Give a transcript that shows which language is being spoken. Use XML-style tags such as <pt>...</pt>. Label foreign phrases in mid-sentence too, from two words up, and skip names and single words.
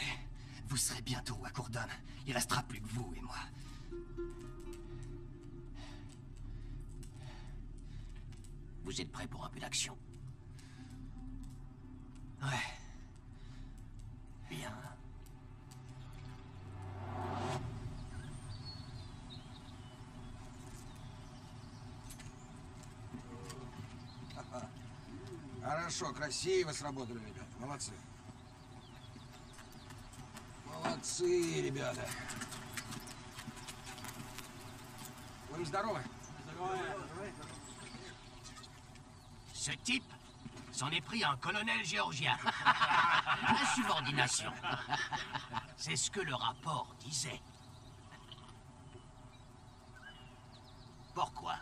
<fr>Vous serez bientôt à Courdon. Il restera plus que vous et moi. Vous êtes prêts pour un peu d'action? Ouais. Bien.</fr> <ru>Хорошо, красиво сработали, ребята. Молодцы. Молодцы, ребята. Вы здоровы?</ru> <fr>Ce type s'en est pris à un colonel géorgien. Insubordination. C'est ce que le rapport disait. Pourquoi?</fr>